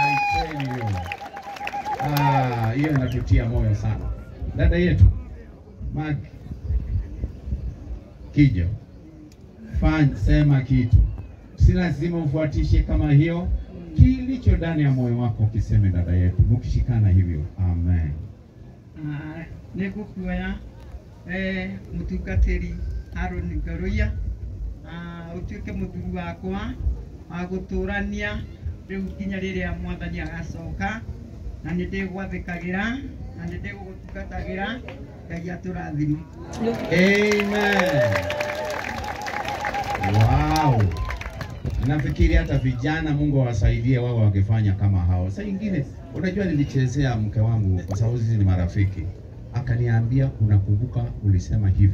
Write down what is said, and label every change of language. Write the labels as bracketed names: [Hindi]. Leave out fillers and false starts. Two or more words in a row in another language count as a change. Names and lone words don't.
[Swahili] Hiyo inatutia moyo sana. dada yetu Mark Kijo, sema kitu, si lazima ufuatishe kama hiyo, kilicho ndani ya moyo wako kiseme, dada yetu, mkishikana hivyo. Amen. [Kikuyu] Nikukuoya mutungatiri Aaron Ngaruya utuike muthuri wakwa agutũrania riu nginya riria mwathani agacoka, na nĩndĩgwathĩkagĩra na nĩndĩgũgũtungatagĩra. Ngai atũrathime. Amen. Wow. [Swahili] Nafikiri hata vijana Mungu awasaidie wao wangefanya kama hao. Sasa ingine, unajua nilichezea mke wangu kwa sababu sisi ni marafiki. Akaniambia unakumbuka ulisema hivi.